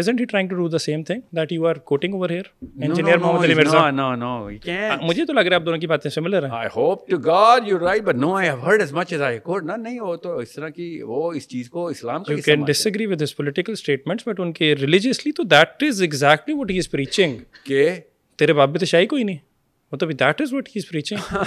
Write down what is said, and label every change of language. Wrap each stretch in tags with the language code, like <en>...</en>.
<en>Isn't he trying to do the same thing that you are quoting over here? Engineer Muhammad Ali Mirza. No, he can't.</en> <ur>مجھے تو لگ رہا ہے آپ دونوں کی باتیں سملر ہیں.</ur> <en>I hope to God you're right, but no, I have heard as much as I could.</en> <ur>نہیں وہ تو اس طرح کی وہ اس چیز کو اسلام کا</ur> <en>You can disagree with his political statements, but</en> <ur>ان کے</ur> <en>religiously تو that is exactly what he is preaching.</en> <ur>کہ تیرے باپ بھی تو شاہی کوئی نہیں, مطلب</ur> <en>that is what he is preaching.</en>